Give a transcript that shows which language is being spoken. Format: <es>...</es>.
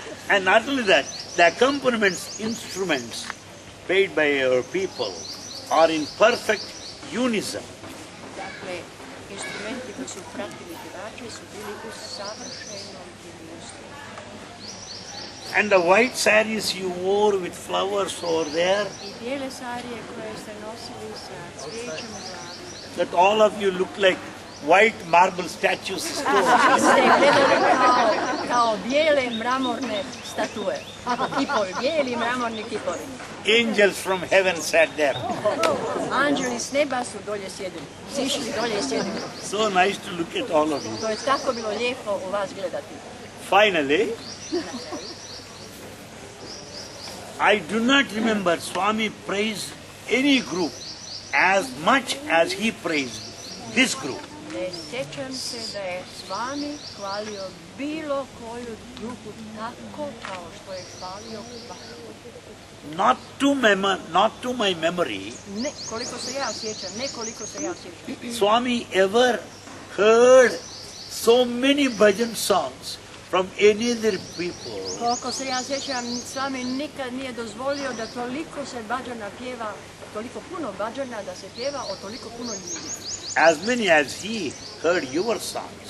<en>And not only that, the accompaniments, instruments played by our people are in perfect unison.</en> <hr>Dakle, instrumenti koji su pratili pjevače su bili u savršenom jedinstvu.</hr> <en>And the white sarees you wore with flowers over there,</en> <hr>I bijele sarije koje ste nosili sa cvijećem u glavi.</hr> <en>that all of you look like white marble statues.</en> <hr>Ste gledali kao bijele mramorne statue. Kipovi, bijeli mramorni kipovi.</hr> <en>Angels from heaven sat there.</en> <hr>Anđeli s neba su dolje sjedili. Sišli dolje i sjedili.</hr> <en>So nice to look at all of you.</en> <hr>To je tako bilo lijepo u vas gledati.</hr> <en>Finally, I do not remember Swami praised any group as much as he praised this group.</en> <hr>Ne sjećam se da je Swami hvalio bilo koju drugu tako kao što je hvalio vašu.</hr> <en>not to my memory,</en> <hr>Ne koliko se ja sjećam, ne koliko se ja sjećam.</hr> <en>Swami ever heard so many bhajan songs from any other people</en> <hr>Koliko se ja sjećam, Swami nikad nije dozvolio da toliko se bhađana pjeva, toliko puno bhađana da se pjeva o toliko puno ljudi.</hr> <en>as many as he heard your songs.</en>